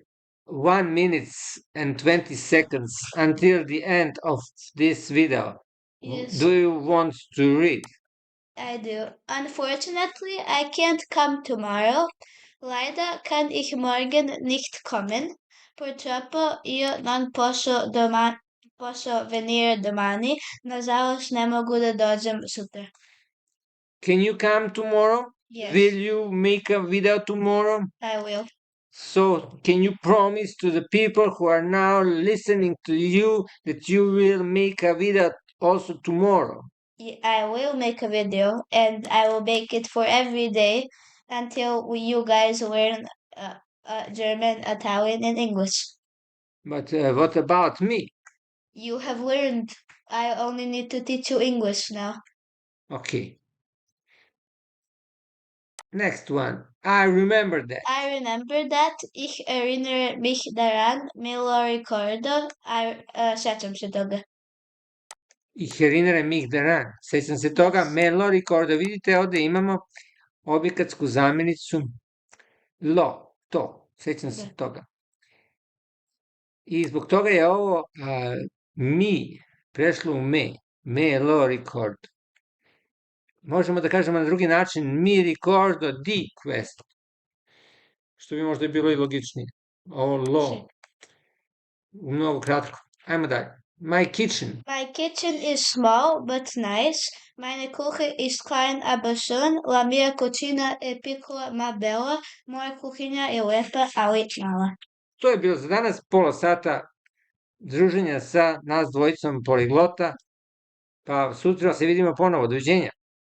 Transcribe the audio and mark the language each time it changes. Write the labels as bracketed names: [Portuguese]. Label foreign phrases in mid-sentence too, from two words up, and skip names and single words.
[English] 1 minute and 20 seconds until the end of this video. Yes. Do you want to read? I do. Unfortunately, I can't come tomorrow. [German] Leider kann ich morgen nicht kommen. [Italian] Purtroppo io non posso venire domani. [Serbian] Nažalost, ne mogu da dođem sutra. [English] Can you come tomorrow? Yes. Will you make a video tomorrow? I will. So, can you promise to the people who are now listening to you that you will make a video also tomorrow? I will make a video and I will make it for every day until you guys learn German, Italian, and English. But what about me? You have learned. I only need to teach you English now. Okay. Next one. I remember that. I remember that. [German] Ich erinnere mich daran. [Italian] Me lo ricordo. [Serbian] Sećam se toga. [German] Ich erinnere mich daran. [Serbian] Sećam se toga, [English] Yes. [Italian] me lo ricordo. [Serbian] Vidite, ovde imamo objektsku zamenicu lo, to. Sećam se toga. I zbog toga je ovo mi prešlo u me. Me lo ricordo. Možemo da kažemo na drugi način [Italian] mi ricordo di questo. [Serbian] Što bi možda bilo i logičnije. Ovo lo. Mnogo kratko. Ajmo dalje. [English] My kitchen. My kitchen is small but nice. [German] Meine Küche ist klein aber schön. [Italian] La mia cucina è piccola ma bella. [Serbian] Moja kuhinja je lepa ali mala. To je bilo za danas pola sata druženja sa nas dvojicom poliglota, pa sutra se vidimo ponovo. Doviđenja.